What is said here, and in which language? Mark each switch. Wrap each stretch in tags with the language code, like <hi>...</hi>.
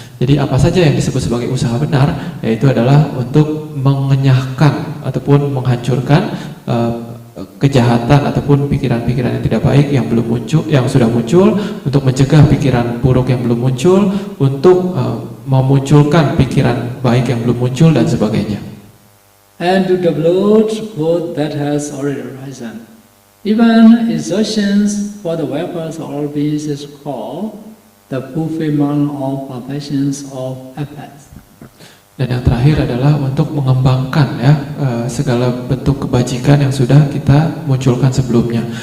<id>Jadi apa saja yang disebut sebagai usaha benar, yaitu adalah untuk mengenyahkan ataupun menghancurkan kejahatan ataupun pikiran-pikiran yang tidak baik yang belum muncul, yang sudah muncul, untuk mencegah pikiran buruk yang belum muncul, untuk memunculkan pikiran baik yang belum muncul dan sebagainya.</id> <en>And to develop good that has already arisen. Even exertions for the welfare of all beings is called the fulfillment of perfections of efforts.</en> <id>Dan yang terakhir adalah untuk mengembangkan ya segala bentuk kebajikan yang sudah kita munculkan sebelumnya.</id>